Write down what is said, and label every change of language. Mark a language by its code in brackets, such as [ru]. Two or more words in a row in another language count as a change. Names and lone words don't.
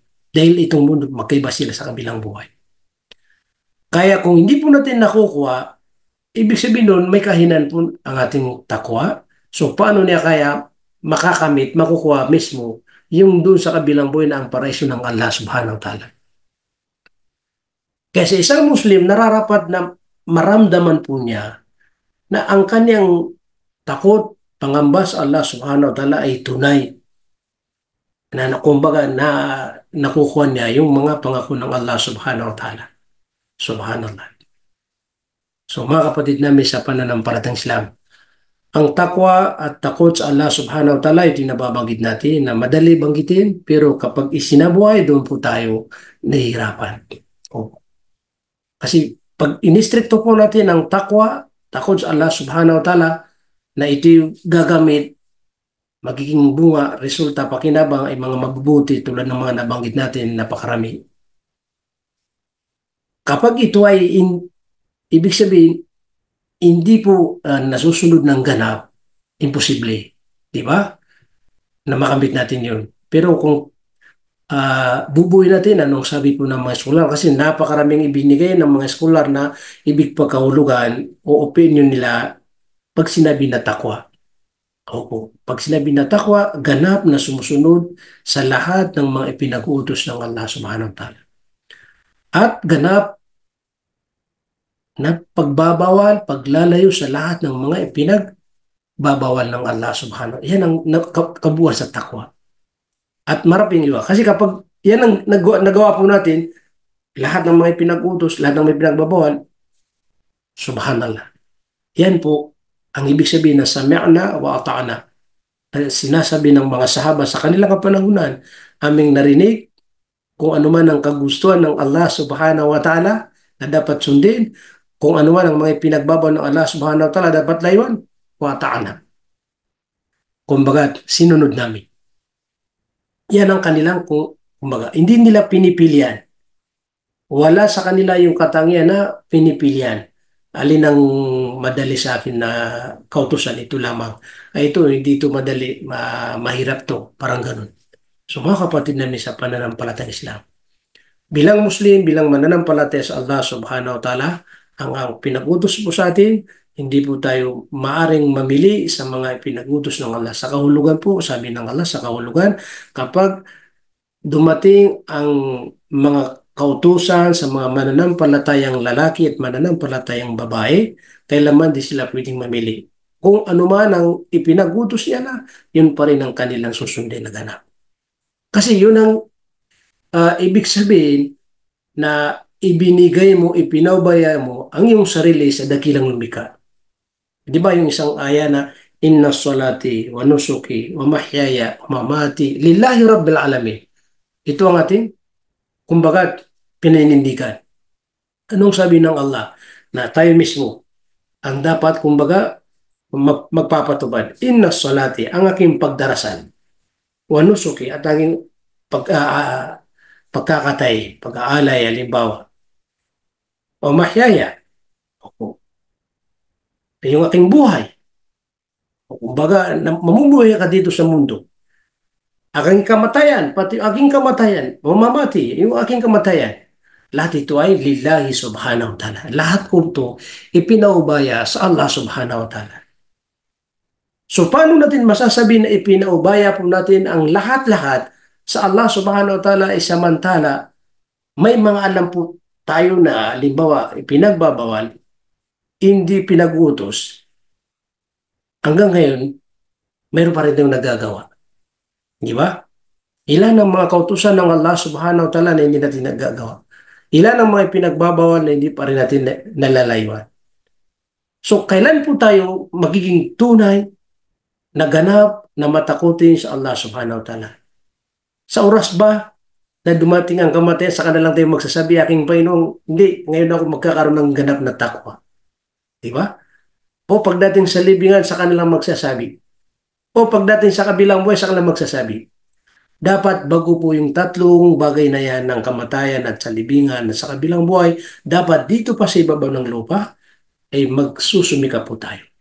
[tl] Dahil itong mundo, magkaiba sila sa kabilang buhay. Kaya kung hindi po natin nakukuha, ibig sabihin nun, may kahinan po ang ating takwa. So, paano niya kaya makakamit, makukuha mismo yung doon sa kabilang buhay na ang paraiso ng Allah [ar] سبحانه وتعالى. [tl] Kaya sa isang Muslim, nararapat na maramdaman po niya na ang kanyang takot, pangamba sa Allah [ar] سبحانه وتعالى [tl] ay tunay. Na kumbaga na nakukuha niya yung mga pangako ng Allah [ar] سبحانه وتعالى. [tl] Subhanallah. So mga kapatid namin sa pananampalatayang Islam, ang takwa at takot sa Allah [ar] سبحانه وتعالى, [tl] ito yung nababanggit natin na madali banggitin, pero kapag isinabuhay, doon po tayo nahihirapan. Kasi pag inistrikto po natin ang takwa, takot sa Allah [ar] سبحانه وتعالى, [tl] na ito yung gagamit, magiging bunga, resulta, pakinabang ay mga mabubuti tulad ng mga nabanggit natin, napakarami. Kapag ito ay ibig sabihin, hindi po nasusunod ng ganap, imposible. Di ba? Na makamit natin yun. Pero kung bubuhay natin, anong sabi po ng mga eskolar? Kasi napakaraming ibinigay ng mga eskolar na ibig pagkahulugan o opinion nila pag sinabi na takwa. Opo. Pag sinabi na takwa, ganap na sumusunod sa lahat ng mga ipinag-uutos ng Allah [ar] سبحانه وتعالى. [tl] At ganap na pagbabawal, paglalayo sa lahat ng mga ipinagbabawal ng Allah [ar] سبحانه وتعالى. [tl] Yan ang kabuuan sa takwa. At maraping iwa. Kasi kapag yan ang nagawa po natin, lahat ng mga ipinag-utos, lahat ng mga pinagbabawal, subhanallah. Yan po ang ibig sabihin na [ar] سمعنا وأطعنا. [tl] Sinasabi ng mga sahaba sa kanilang kapanahunan, aming narinig kung ano man ang kagustuhan ng Allah [ar] سبحانه وتعالى, [tl] na dapat sundin. Kung ano man ang mga pinagbabaw ng Allah [ar] سبحانه وتعالى, [tl] dapat layuan, [ar] وتعالى. [tl] Kumbaga, sinunod namin. Yan ang kanilang, kumbaga, hindi nila pinipilian. Wala sa kanila yung katangian na pinipilian. Alin ang madali sa akin na kautusan, ito lamang. Ay ito, hindi ito madali, mahirap to, parang ganun. So mga kapatid namin sa pananampalatayang Islam, bilang Muslim, bilang mananampalataya sa Allah [ar] سبحانه وتعالى, [tl] ang pinag-utos po sa atin, hindi po tayo maaring mamili sa mga pinag-utos ng Allah. Sa kahulugan po, sabi ng Allah sa kahulugan, kapag dumating ang mga kautusan sa mga mananampalatayang lalaki at mananampalatayang babae, kailanman di sila pwedeng mamili. Kung ano man ang ipinag-utos niya na, yun pa rin ang kanilang susundin na ganap. Kasi yun ang ibig sabihin na ibinigay mo, ipinaubaya mo ang iyong sarili sa dakilang lumikha. Di ba yung isang aya na [ar] إن صلاتي ونسكي ومحياي ومماتي لله رب العالمين. [tl] Ito ang ating, kumbaga, pininindigan. Anong sabi ng Allah? Na tayo mismo ang dapat, kumbaga, magpapatubad. [ar] إن صلاتي, [tl] ang aking pagdarasal. [ar] ونسكي, [tl] at aking pagkakatay, pag-aalay, halimbawa. O mahyaya, yung aking buhay. O kumbaga, mamumuhay ka dito sa mundo. Aking kamatayan, pati aking kamatayan, mamamati, yung aking kamatayan. Lahat ito ay [ar] لله سبحانه وتعالى. [tl] Lahat ko ito ipinaubaya sa Allah [ar] سبحانه وتعالى. [tl] So paano natin masasabi na ipinaubaya po natin ang lahat-lahat sa Allah [ar] سبحانه وتعالى [tl] ay samantala may mga alam po tayo na halimbawa ipinagbabawal, hindi pinag-utos, hanggang ngayon mayroon pa rin tayong nagagawa. Di ba? Ilan ang mga kautusan ng Allah [ar] سبحانه وتعالى [tl] na hindi natin nagagawa? Ilan ang mga pinagbabawal na hindi pa rin natin nalalayuan? So, kailan po tayo magiging tunay na ganap na matakutin sa Allah [ar] سبحانه وتعالى? [tl] Sa oras ba na dumating ang kamatayan, sa kanilang tayo magsasabi, aking Panginoon, hindi, ngayon ako magkakaroon ng ganap na takwa. Di ba? O pagdating sa libingan, sa kanilang magsasabi. O pagdating sa kabilang buhay, sa kanilang magsasabi. Dapat bago po yung tatlong bagay na yan ng kamatayan at sa libingan at sa kabilang buhay, dapat dito pa sa ibabaw ng lupa ay magsusumika po tayo.